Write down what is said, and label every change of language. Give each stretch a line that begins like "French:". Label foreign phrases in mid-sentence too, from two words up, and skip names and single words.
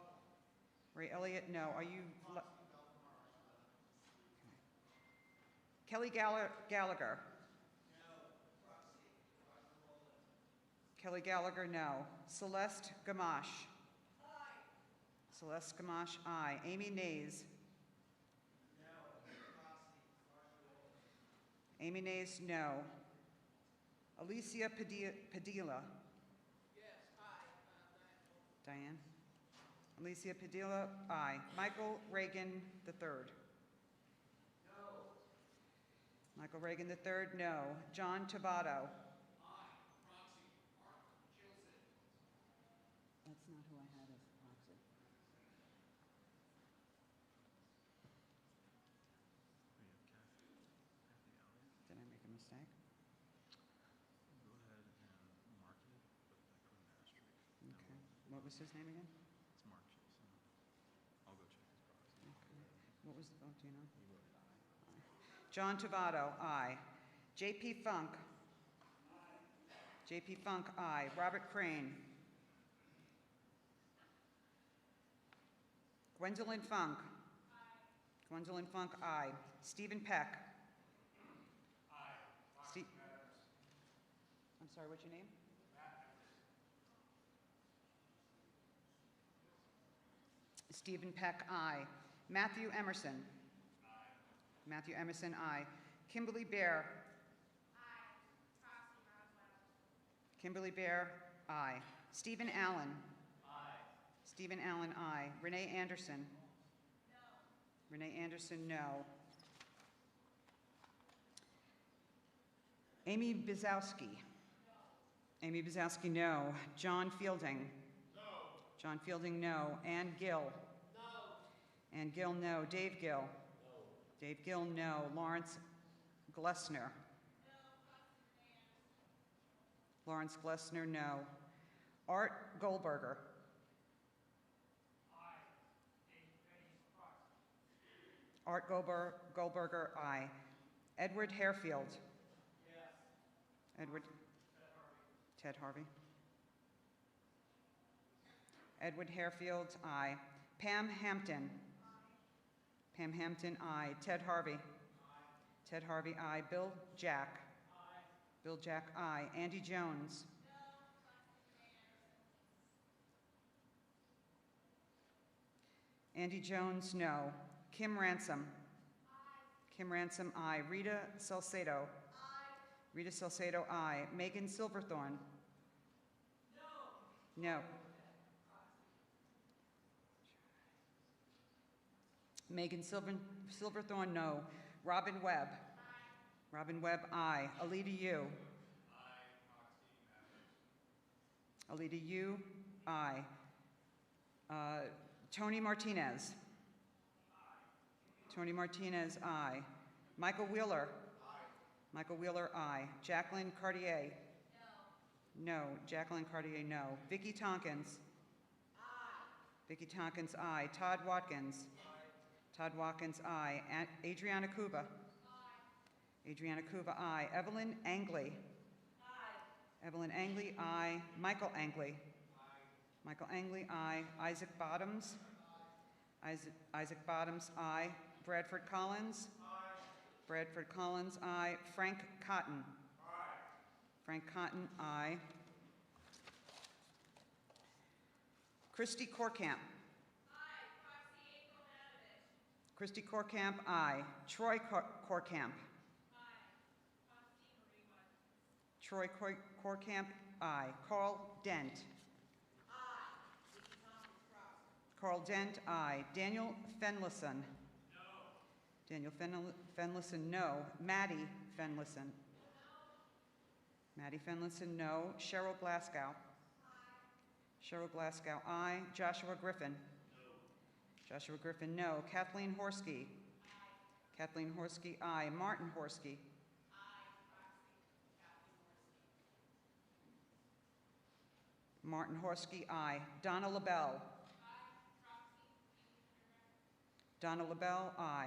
English: Ray Elliott, no. Are you? Okay. Kelly Gallagher. No. Kelly Gallagher, no. Celeste Gamache. Aye. Celeste Gamache, aye. Amy Nays. No. Amy Nays, no. Alicia Padilla. Diane. Alicia Padilla, aye. Michael Reagan III. No. Michael Reagan III, no. John Tabato. Aye. Proxy. Mark Gilson. That's not who I had as proxy. Did I make a mistake? Go ahead and mark it, but I put an asterisk. Okay. What was his name again? It's Mark Chilson. I'll go check his proxy. Okay. What was the vote, do you know? Aye. John Tabato, aye. J.P. Funk. Aye. J.P. Funk, aye. Robert Crane. Gwendolyn Funk. Aye. Gwendolyn Funk, aye. Stephen Peck. Aye. I'm sorry, what's your name? Stephen Peck, aye. Matthew Emerson. Aye. Matthew Emerson, aye. Kimberly Bear. Aye. Kimberly Bear, aye. Stephen Allen. Aye. Stephen Allen, aye. Renee Anderson. No. Renee Anderson, no. Amy Bizowski. No. Amy Bizowski, no. John Fielding. No. John Fielding, no. Ann Gill. No. Ann Gill, no. Dave Gill. No. Dave Gill, no. Lawrence Glessner. No. Lawrence Glessner, no. Art Goldberger. Aye. Art Goldberger, aye. Edward Harefield. Yes. Edward. Ted Harvey. Edward Harefield, aye. Pam Hampton. Aye. Pam Hampton, aye. Ted Harvey. Aye. Ted Harvey, aye. Bill Jack. Aye. Bill Jack, aye. Andy Jones. Andy Jones, no. Kim Ransom. Kim Ransom, aye. Rita Salcedo. Rita Salcedo, aye. Megan Silverthorne. No. Megan Silverthorne, no. Robin Webb. Robin Webb, aye. Alita Yu. Alita Yu, aye. Tony Martinez. Tony Martinez, aye. Michael Wheeler. Michael Wheeler, aye. Jacqueline Cartier. No. Jacqueline Cartier, no. Vicky Tompkins. Vicky Tompkins, aye. Todd Watkins. Todd Watkins, aye. Adriana Cuba. Adriana Cuba, aye. Evelyn Angley. Evelyn Angley, aye. Michael Angley. Michael Angley, aye. Isaac Bottoms. Isaac Bottoms, aye. Bradford Collins. Bradford Collins, aye. Frank Cotton. Frank Cotton, aye. Christy Corkamp. Christy Corkamp, aye. Troy Corkamp. Troy Corkamp, aye. Carl Dent. Carl Dent, aye. Daniel Fenlison. Daniel Fenlison, no. Maddie Fenlison. Maddie Fenlison, no. Cheryl Glasgow. Cheryl Glasgow, aye. Joshua Griffin. Joshua Griffin, no. Kathleen Horsky. Kathleen Horsky, aye. Martin Horsky. Martin Horsky, aye. Donna LaBelle. Donna LaBelle, aye.